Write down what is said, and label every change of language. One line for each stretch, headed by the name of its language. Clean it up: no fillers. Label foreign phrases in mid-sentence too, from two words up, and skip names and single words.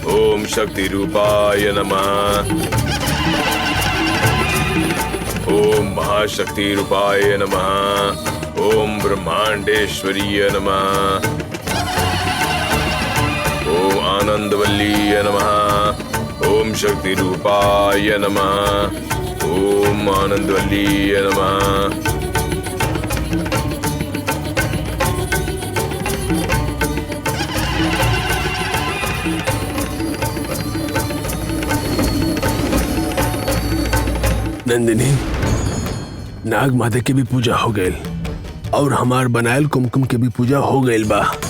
Sanskrit: ओम शक्ति रूपाय नमः। ओम महाशक्ति रूपाय नमः। ओम ब्रह्मांडेश्वरीय नमः। ओम आनंदवल्ली नमः। ओम शक्ति रूपाय नमः। ओम आनंदवल्ली नमः।
Bhojpuri: नंदिनी, नाग माता की भी पूजा हो गई और हमार बनायल कुमकुम की भी पूजा हो गई बा।